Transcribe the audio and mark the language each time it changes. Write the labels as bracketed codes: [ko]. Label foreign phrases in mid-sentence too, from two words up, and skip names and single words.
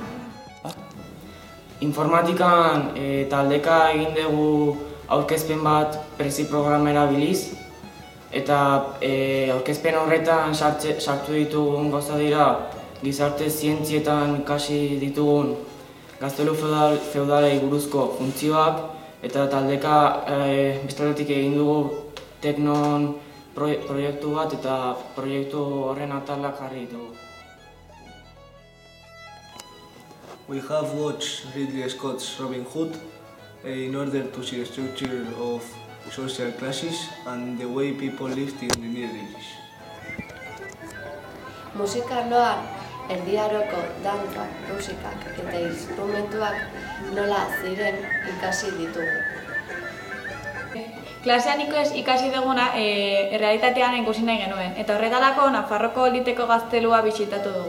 [eu] Informatikan taldeka egin dugu aurkezpen bat prezi programa erabiliz, eta aurkezpen horretan sartu ditugun gauza dira gizarte zientzietan ikasi ditugun gaztelu feudalei buruzko funtzioak, eta taldeka bestaldetik egin dugu teknon proiektu bat eta proiektu horren atalak jarri ditugu. [en] We have watched Ridley Scott's Robin Hood in order to see the structure of social classes and the way people lived in the Middle Ages. [eu] Musika arloan erdiaroko dantza, musikak eta instrumentuak nola ziren ikasi ditugu. Klasean ikasi duguna errealitatean ikusi nahi genuen, eta horretarako Nafarroko oliteko gaztelua bisitatu dugu.